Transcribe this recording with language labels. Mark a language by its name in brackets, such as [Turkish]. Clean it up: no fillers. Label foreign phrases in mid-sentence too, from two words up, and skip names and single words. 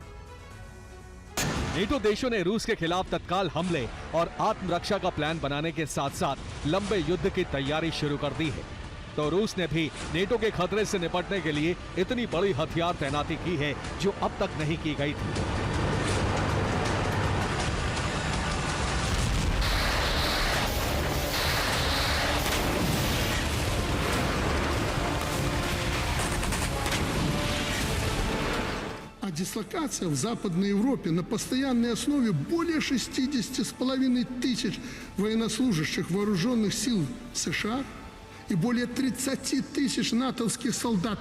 [Hindi] नेटो देशों ने रूस के खिलाफ तत्काल हमले और आत्मरक्षा का प्लान बनाने के साथ साथ लंबे युद्ध की तैयारी शुरू कर दी है। तो रूस ने भी नेटो के खतरे से निपटने के लिए इतनी बड़ी हथियार तैनाती की है जो अब तक नहीं की गई थी। [Russian] Дислокация в Западной Европе на постоянной основе более 60,5 тысяч военнослужащих вооруженных сил США и более 30 тысяч натовских солдат.